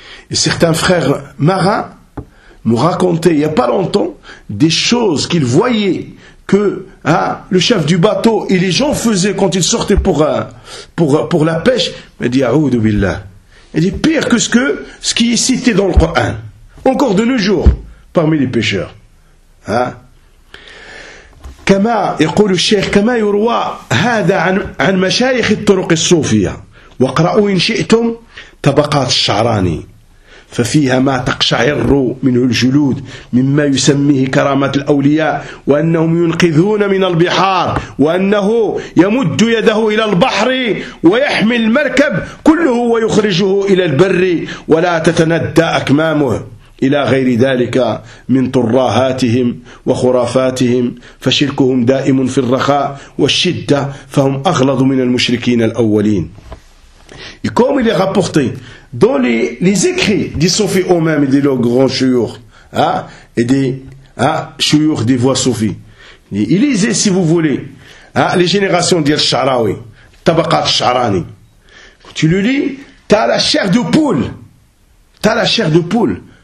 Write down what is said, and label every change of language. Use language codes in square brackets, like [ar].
[fr] Et certains frères marins nous racontaient, il n'y a pas longtemps, des choses qu'ils voyaient que le chef du bateau et les gens faisaient quand ils sortaient pour la pêche. Il dit, A'oudou billah. Il dit, pire que ce qui est cité dans le Coran. Encore de nos jours, parmi les pêcheurs. [ar] كما يقول الشيخ كما يروى هذا عن مشايخ الطرق الصوفية وقرأوا إن شئتم طبقات الشعراني ففيها ما تقشعر منه الجلود مما يسميه كرامة الأولياء وأنهم ينقذون من البحار وأنه يمد يده إلى البحر ويحمي المركب كله ويخرجه إلى البر ولا تتندى أكمامه إلى غير ذلك من طراهاتهم وخرافاتهم فشركهم دائم في الرخاء والشدة فهم أغلظ من المشركين الأولين. [fr] Et comme il est rapporté dans les écrits des soufis eux-mêmes et de leurs grands chouyours et des chouyours des voix soufis, lisez si vous voulez les générations d'El Sharawi, Tabakat Sharani. Tu le lis, t'as la chair de poule, t'as la chair de poule.